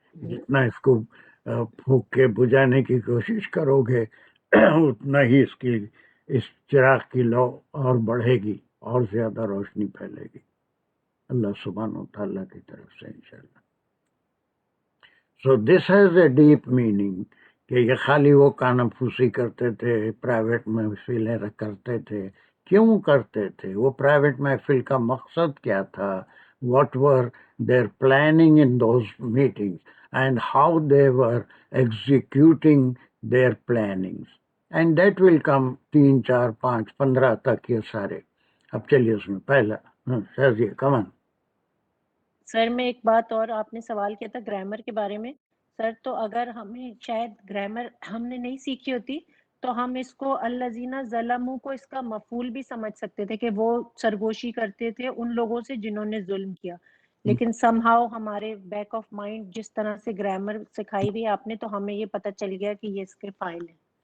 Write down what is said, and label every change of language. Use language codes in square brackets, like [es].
[ur] جتنا اس کو پھونک کے بجھانے کی کوشش کرو گے اتنا ہی اس چراغ کی لو اور بڑھے گی، اور زیادہ روشنی پھیلے گی اللہ سبحانہ و تعالیٰ کی طرف سے انشاءاللہ. [en] so this has a deep meaning [ur] کہ یہ خالی وہ کانا پھوسی کرتے تھے، پرائیویٹ محفلیں کرتے تھے. کیوں کرتے تھے؟ وہ پرائیویٹ محفل کا مقصد کیا تھا؟ [en] what were their planning in those meetings and how they were executing their plannings, and that will come 3 4 5 15 [ur] تک یہ سارے. اب چلیے اس میں پہلا شازیہ کمان. سر میں ایک بات اور، آپ نے سوال کیا تھا گرامر کے بارے میں. سر تو اگر ہمیں شاید گرامر ہم نے نہیں سیکھی ہوتی تو ہم اس کو الذین ظلموا کو اس کا مفعول بھی سمجھ سکتے تھے کہ وہ سرگوشی کرتے تھے ان لوگوں سے جنہوں نے ظلم کیا، لیکن سم ہاؤ ہمارے بیک آف مائنڈ جس طرح سے گرامر سکھائی ہوئی آپ نے تو ہمیں یہ پتہ چل گیا کہ یہ اس کے فائل ہیں